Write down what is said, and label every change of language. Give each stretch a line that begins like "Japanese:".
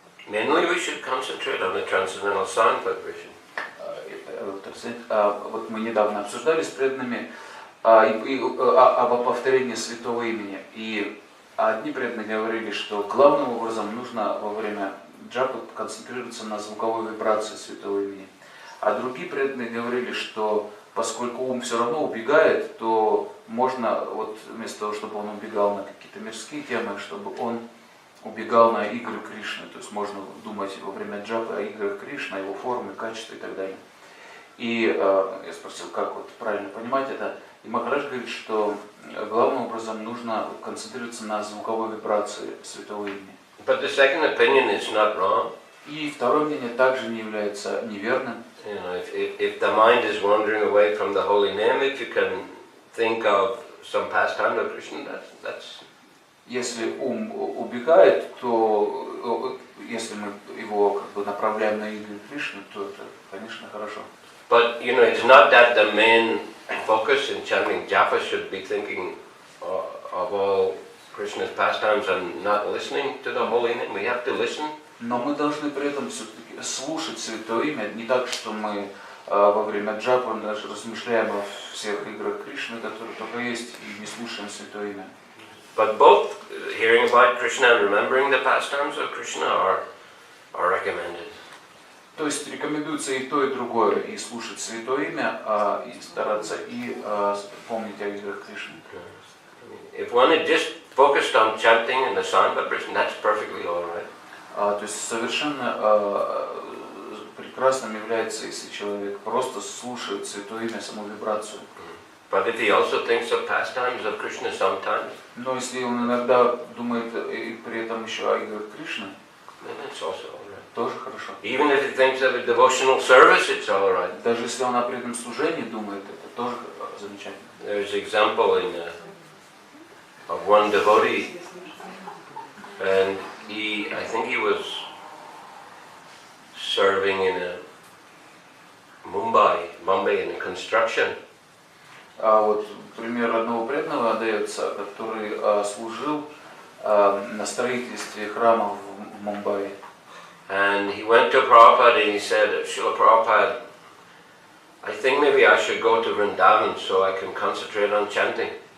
English: Mainly, we should concentrate on the transcendental sound vibration.
Russian: Вот мы недавно обсуждали с преданными об повторении святого имени. И одни преданные говорили, что главным образом нужно во время джапы концентрироваться на звуковой вибрации святого имени. А другие преданные говорили, что поскольку ум все равно убегает, то можно, вот вместо того, чтобы он убегал на какие-то мирские темы, чтобы он убегал на игры Кришны. То есть можно думать во время джапы о играх Кришны, о его форме, качестве и так далее. И я спросил, как вот правильно понимать это. И Махарадж говорит, что главным образом нужно концентрироваться на звуковой вибрации святого имени.
English: But the second opinion is not wrong.
Russian: И второе мнение также не является неверным.
English: If the mind is wandering away from the holy name, if you can think of some pastime of Krishna, that's.
Russian: Если ум убегает, то если мы его как бы направляем на игры Кришны, то это, конечно, хорошо.
English: But it's not that the main focus in chanting japa should be thinking of all Krishna's pastimes and not listening to the holy name. We have to listen.
Russian: Но мы должны при этом все-таки слушать святое имя. Не так, что мы во время джапа даже размышляем о всех играх Кришны, которые только есть, и не слушаем святое имя.
English: But both hearing about Krishna and remembering the pastimes of Krishna are recommended.
Russian: То есть рекомендуется и то, и другое, и слушать святое имя, и стараться, и помнить о играх Кришны.
English: If one is just focused on chanting and the sound vibration, that's perfectly all right.
Russian: То есть совершенно прекрасным является, если человек просто слушает святое имя, саму вибрацию.
English: But if he also thinks of pastimes of Krishna sometimes,
Russian: но если он иногда думает и при этом еще о играх Кришны,
English: then it's also all right.
Russian: тоже хорошо.
English: Even if he thinks of a devotional service, it's all right.
Russian: Даже если он о преданном служении думает, это тоже замечательно.
English: There's an example of one devotee, and I think he was serving in Mumbai in a construction.
Russian: А вот пример одного преданного дается, который служил на строительстве храма в Мумбаи.
English: And he went to Prabhupada and he said, Srila Prabhupada, I think maybe I should go to Vrindavan so I can concentrate on chanting.